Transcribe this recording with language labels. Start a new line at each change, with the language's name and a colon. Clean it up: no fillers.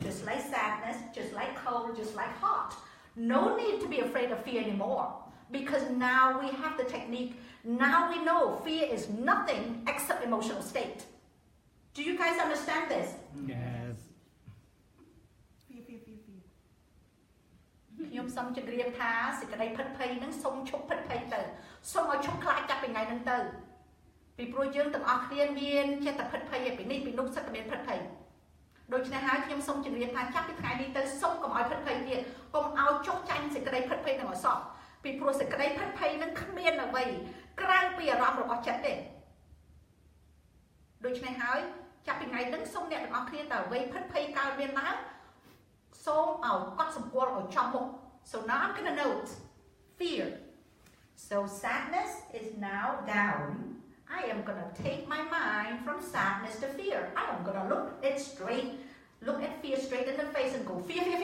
English: Just like sadness, just like cold, just like hot. No need to be afraid of fear anymore because now we have the technique. Now we know fear is nothing except emotional state. Do you guys understand this? Yes.
Khmer: ខ្ញុំសូមជម្រាបថាសេចក្តីភិតភ័យហ្នឹងសូមឈប់ភិតភ័យទៅសូមឲ្យឈប់ខ្លាចចាប់ពីថ្ងៃហ្នឹងទៅពីព្រោះយើងទាំងអស់គ្នាមានចិត្តតែភិតភ័យពីនេះពីនោះសិតតែមានភិតភ័យ ដូច្នេះហើយខ្ញុំសូមជម្រាបថាចាប់ពីថ្ងៃនេះទៅសូមកុំឲ្យភិតភ័យទៀតកុំឲ្យចុះចាញ់សេចក្តីភិតភ័យហ្នឹងឲ្យសោះពីព្រោះសេចក្តីភិតភ័យហ្នឹងគ្មានអ្វីក្រៅពីអារម្មណ៍របស់ចិត្តទេដូច្នេះហើយចាប់ពីថ្ងៃហ្នឹងសូមអ្នកទាំងអស់គ្នាតើអ្វីភិតភ័យកើតមានឡើងសូមឲ្យកត់សម្គាល់ឲ្យចំមុខ
English: So now I'm going to note fear. So sadness is now down. I am going to take my mind from sadness to fear. I am going to look at fear straight in the face and go fear.